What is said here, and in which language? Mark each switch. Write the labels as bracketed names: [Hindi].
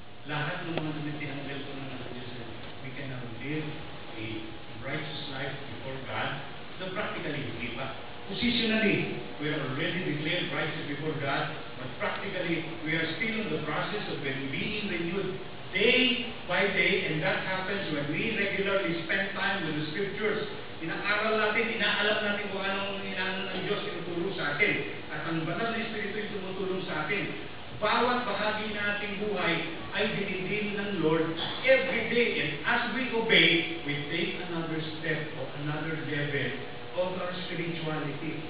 [Filipino] Lahat ng mga tinanggel ko ng Diyos, [English] we can now live a righteous life before God. So practically, [Filipino] hindi pa. [English] Positionally, we are already declared righteous before God, but practically, we are still in the process of being renewed day by day, and that happens when we regularly spend time with the Scriptures. [Filipino] Inaaral natin, inaalam natin kung anong ang Diyos tinutulong sa atin. At ang banal na Espiritu yung tumutulong sa atin. Bawat bahagi nating buhay ay dinidin ng Lord [English] every day. And as we obey, we take another step or another level of our spirituality.